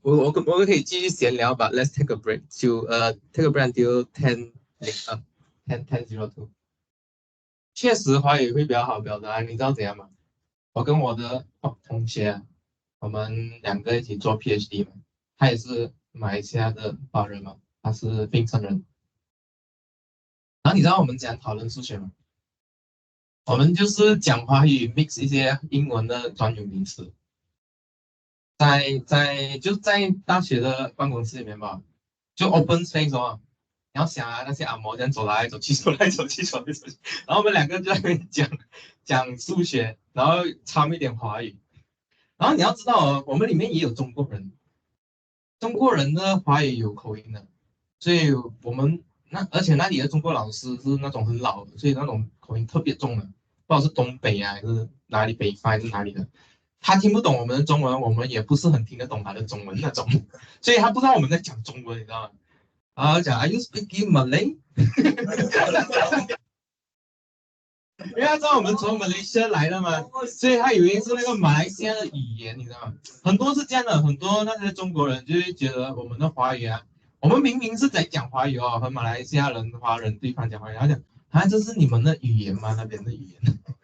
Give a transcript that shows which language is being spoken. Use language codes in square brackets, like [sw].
[zh] 我们可以继续闲聊， [en] but let's take a break. [zh] 就 [en] take a break until 10:02。 [zh] 确实华语会比较好表达，你知道怎样吗？我跟我的同学啊，我们两个一起做 PhD 嘛，他也是马来西亚的华人嘛，他是槟城人。然后你知道我们怎样讨论数学吗？我们就是讲华语 mix 一些英文的专有名词，在大学的办公室里面吧，就 [en] open space [zh] 哦。你要想啊，那些阿嬷这样走来走去，走来走去，走来走去，然后我们两个就在那边讲数学，然后掺一点华语。然后你要知道哦，我们里面也有中国人，中国人的华语有口音的，所以我们而且那里的中国老师是那种很老的，所以那种口音特别重的，不知道是东北啊还是哪里北方还是哪里的，他听不懂我们的中文，我们也不是很听得懂他的中文那种，所以他不知道我们在讲中文，你知道吗？然后讲 [en] Are you speaking Malay？ [zh] 因为他知道我们从马来西亚来的嘛，所以他以为是那个马来西亚的语言，你知道吗？很多是这样的，很多那些中国人就会觉得我们的华语啊，我们明明是在讲华语哦，和马来西亚人、华人对方讲华语，他讲啊，这是你们的语言吗？那边的语言？